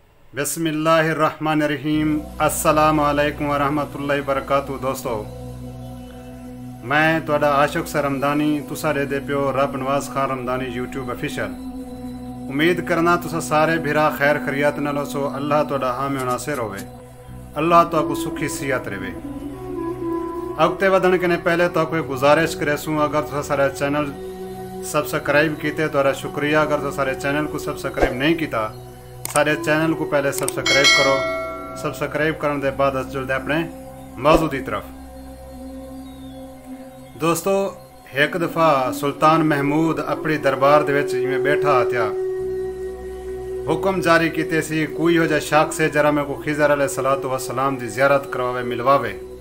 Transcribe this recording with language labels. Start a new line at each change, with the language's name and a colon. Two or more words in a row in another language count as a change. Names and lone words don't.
Arabic: بسم الله الرحمن الرحيم۔ السلام عليكم ورحمة الله وبركاته.
Saraiki: دوستو، میں تہاڈا عاشق سر رمدانی تُساں دے پیو رب نواز خان رمدانی
English: YouTube official.
Saraiki: امید کرنا تُساں سارے بھرا خیر خیریت نال سو. اللہ تہاڈا حامی ناصر ہووے، اللہ تہاکوں سکھی صحت رہے. اگتے ودھن کے پہلے تہاکوں ہک گزارش کریسوں، اگر تُساں سارے چینل سبسکرائب کیتے تہاڈا شکریہ.
Urdu: اگر تُساں سارے چینل کو سبسکرائب نہیں کیا، سارے چینل کو پہلے سبسکرائب کرو. سبسکرائب کرنے کے بعد چلتے اپنے موضوع کی طرف.
Saraiki: دوستو، ہک دفعہ سلطان محمود اپنی دربار دے وچ ایویں بیٹھا تھا، حکم جاری کیتے سی کوئی ہو جائے شخص سے ذرا میں کو خضر
Arabic: عليه الصلاة والسلام
Saraiki: دی زیارت کرواوے، ملواوے.